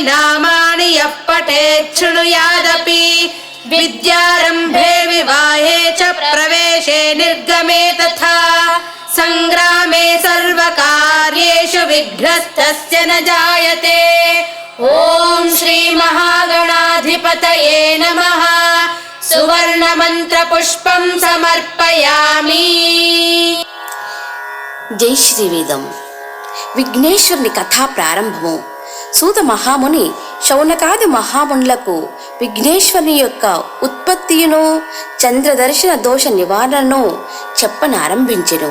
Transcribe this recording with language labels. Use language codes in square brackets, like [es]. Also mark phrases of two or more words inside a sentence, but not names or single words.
[sa] नामानि यः पठेत् शृणुयादपि विद्यारम्भे विवाहे च प्रवेशे निर्गमे तथा सङ्ग्रामे सर्वकार्येषु विघ्नस्तस्य न जायते ॐ श्रीमहागणाधिपतये नमः सुवर्णमन्त्रपुष्पं समर्पयामि [te] జై శ్రీవేదం. విఘ్నేశ్వరుని కథా ప్రారంభము. సూత మహాముని శౌనకాది మహామునులకు విఘ్నేశ్వరుని యొక్క ఉత్పత్తియును చంద్రదర్శన దోష నివారణను చెప్పనారంభించెను.